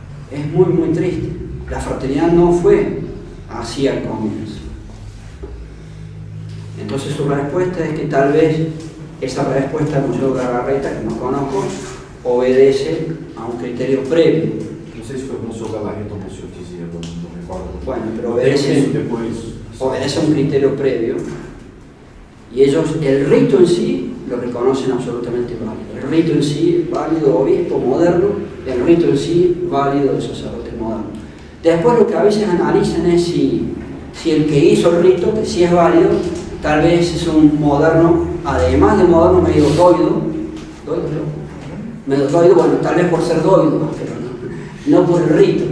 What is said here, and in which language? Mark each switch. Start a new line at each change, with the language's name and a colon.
Spanish: Es muy, muy triste. La fraternidad no fue así al comienzo. Entonces su respuesta es que tal vez esa respuesta de Monseñor Galarreta, que no conozco, obedece a un criterio previo.
Portuguese: Não sei se foi o Monsenhor Galarreta ou o senhor dizia, não recordo.
Spanish: Bueno, pero Obedece a un criterio previo. Y ellos, el rito en sí, lo reconocen absolutamente válido. El rito en sí, válido, obispo moderno, el rito en sí, válido de sacerdote moderno. Después lo que a veces analizan es si el que hizo el rito, que sí es válido, tal vez es un moderno, además de moderno, medio doido, bueno, tal vez por ser doido, pero no por el rito.